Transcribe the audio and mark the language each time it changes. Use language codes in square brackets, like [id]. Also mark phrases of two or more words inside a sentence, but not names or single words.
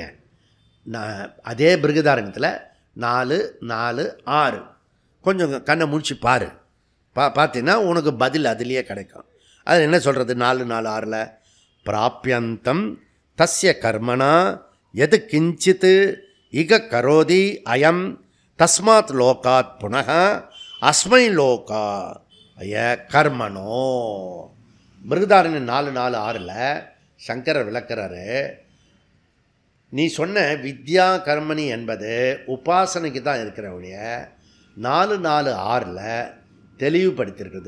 [ta] நான் அதே பிருகதாரண்யத்தில் 4-4-6 கொஞ்சம் கண்ணை முடிச்சு பாரு. பார்த்தீங்கன்னா உனக்கு பதில் அதுலேயே கிடைக்கும். அது என்ன சொல்கிறது? [sa] 4-4-6 प्राप्यान्तं तस्य कर्मणः यत् किञ्चित् इह करोति अयम् तस्मात् लोकात् पुनः अस्मै लोका य कर्मणे. [ta] பிருகதாரண்யம் 4-4-6 சங்கரர் விளக்கிறாரு. நீ சொன்ன [sa] विद्या कर्मणि [ta] என்பது உபாசனைக்கு தான் இருக்கிற ஒழிய 4-4-6 தெளிவுபடுத்தியிருக்கிறது.